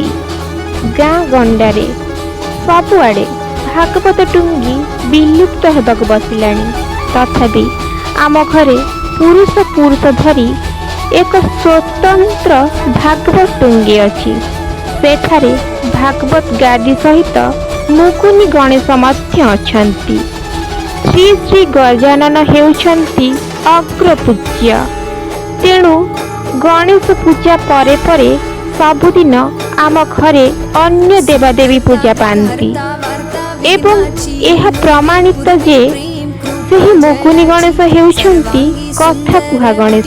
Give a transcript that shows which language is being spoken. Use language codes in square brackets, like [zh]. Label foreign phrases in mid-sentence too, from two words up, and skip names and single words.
[or] ଗାଁ ଗଣ୍ଡାରେ ସବୁଆଡ଼େ ଭାଗବତ ଟୁଙ୍ଗି ବିଲୁପ୍ତ ହେବାକୁ ବସିଲାଣି। ତଥାପି ଆମ ଘରେ ପୁରୁଷ ପୁରୁଷ ଧରି ଏକ ସ୍ୱତନ୍ତ୍ର ଭାଗବତ ଟୁଙ୍ଗି ଅଛି। ସେଠାରେ ଭାଗବତ ଗାଦି ସହିତ ମୁକୁନି ଗଣେଶ ମଧ୍ୟ ଅଛନ୍ତି। ଶ୍ରୀ ଶ୍ରୀ ଗଜାନନ ହେଉଛନ୍ତି ଅଗ୍ରପୂଜ୍ୟ। ତେଣୁ ଗଣେଶ ପୂଜା ପରେ ପରେ ସବୁଦିନ ଆମ ଘରେ ଅନ୍ୟ ଦେବାଦେବୀ ପୂଜା ପାତି ଏବଂ ଯହ ପ୍ରମାଣିତ ଜେ ସେହି ମୁକୁନି ଗଣେଶ ହେଉଛନ୍ତି କଥା କୁହା ଗଣେଶ।